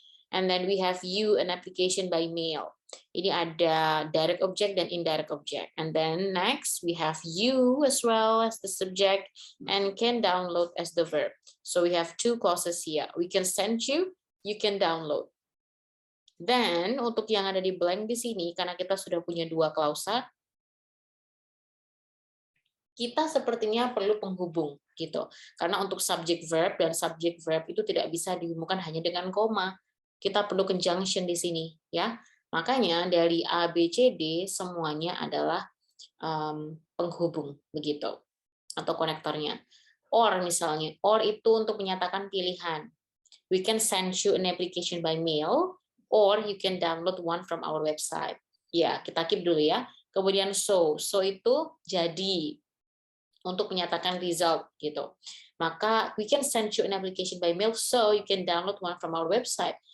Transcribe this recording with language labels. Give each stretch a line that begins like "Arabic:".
English: And then we have you, an application by mail.
Indonesian: Ini ada direct object dan indirect object.
English: And then next we have you as well as the subject and can download as the verb. So we have 2 clauses here. We can send you can download.
Indonesian: Then untuk yang ada di blank di sini, karena kita sudah punya 2 klausa, kita sepertinya perlu penghubung gitu. Karena untuk subject verb dan subject verb itu tidak bisa dihubungkan hanya dengan koma. Kita perlu conjunction di sini ya. Makanya dari A, B, C, D semuanya adalah penghubung begitu atau konektornya. Or misalnya, or itu untuk menyatakan pilihan.
English: We can send you an application by mail or you can download one from our website.
Indonesian: Ya, kita keep dulu ya. Kemudian so itu jadi untuk menyatakan result gitu.
English: Maka we can send you an application by mail so you can download one from our website.